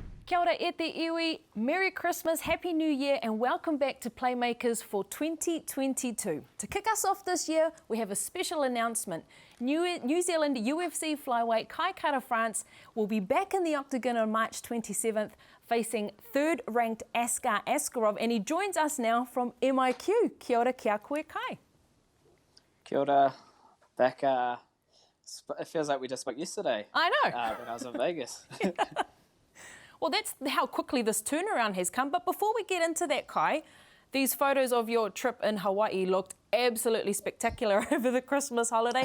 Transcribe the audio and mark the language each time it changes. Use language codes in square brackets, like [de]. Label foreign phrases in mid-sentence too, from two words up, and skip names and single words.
[mi] Kia ora e te iwi, [en] Merry Christmas, Happy New Year, and welcome back to Playmakers for 2022. To kick us off this year, we have a special announcement. New Zealand UFC Flyweight Kai Kara-France will be back in the octagon on March 27th, facing third-ranked Askar Askarov, and he joins us now from MIQ. [mi] Kia ora, kia koe Kai. Kia ora, [en] back. It feels like we just spoke yesterday. I know. When I was in Vegas. Well, that's how quickly this turnaround has come. But before we get into that, Kai, these photos of your trip in Hawaii looked absolutely spectacular over the Christmas holiday.